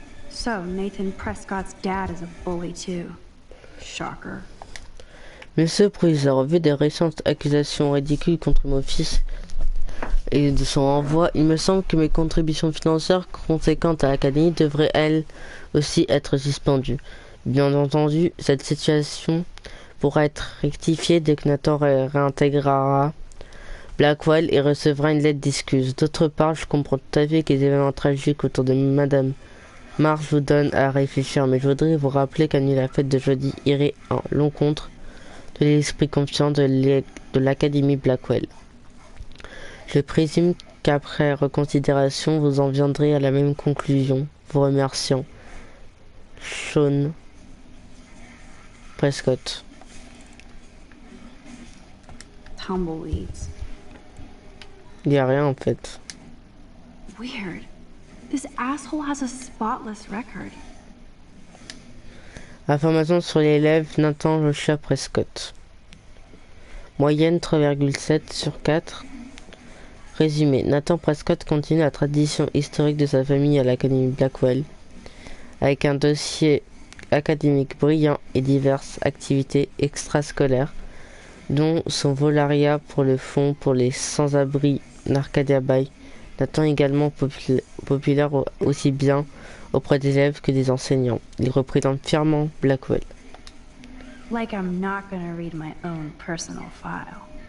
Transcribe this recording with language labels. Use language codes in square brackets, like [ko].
[en] So, Nathan Prescott's dad is a bully too. Shocker. [fr] Monsieur le Proviseur, au vu des récentes accusations ridicules contre mon fils et de son renvoi, il me semble que mes contributions financières conséquentes à l'Académie devraient elles aussi être suspendues. Bien entendu, cette situation pourra être rectifiée dès que Nathan réintégrera Blackwell et recevra une lettre d'excuse. D'autre part, je comprends tout à fait que les événements tragiques autour de Madame Marsh vous donnent à réfléchir, mais je voudrais vous rappeler qu'annuler la fête de jeudi irait à l'encontre de l'esprit confiant de l'Académie Blackwell. Je présume qu'après reconsidération, vous en viendrez à la même conclusion. Vous remerciant. Sean Prescott. [en] Tumbleweeds. [fr] Il n'y a rien en fait. [en] Weird. This asshole has a spotless record. [fr] Information sur l'élève Nathan Joshua Prescott. Moyenne 3,7 sur 4. Résumé. Nathan Prescott continue la tradition historique de sa famille à l'Académie Blackwell, avec un dossier académique brillant et diverses activités extrascolaires, dont son volontariat pour le fonds pour les sans-abri d'Arcadia Bay. Nathan est également populaire aussi bien auprès des élèves que des enseignants. Il représente fièrement Blackwell. [en] Like I'm not gonna read my own personal file.